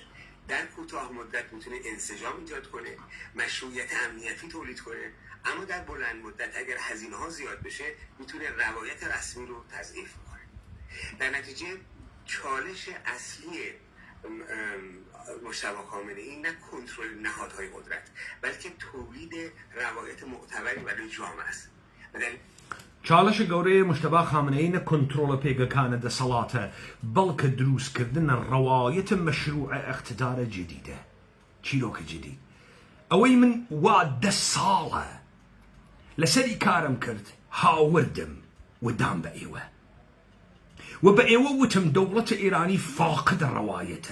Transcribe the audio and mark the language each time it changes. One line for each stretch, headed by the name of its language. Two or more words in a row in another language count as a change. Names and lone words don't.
Persian: در کوتاه مدت میتونه انسجام ایجاد کنه، مشروعیت امنیتی تولید کنه، اما در بلند مدت اگر هزینه ها زیاد بشه میتونه روایت رسمی رو تضعیف کنه. در نتیجه چالش اصلی مجتبی خامنه‌ای نه کنترل نهادهای قدرت بلکه تولید روایت معتبری برای جامعه است.
Central Kurdish: چالش گەورەی مشتبا خامنەی نە کۆنتڕۆڵە پێگەکانە دەسەڵاتە بەڵکە دروستکردنە ڕەوایەتە مەشروعە ئیقتدارە جدیدە چیرۆکە جدید. ئەوەی من وا 10 ساڵە لەسەری کارم کرد هاوردم و دام بە ئێوە و بە ئێوە وتم دەوڵەتە ئێرانی فاقدە ڕەوایەتە.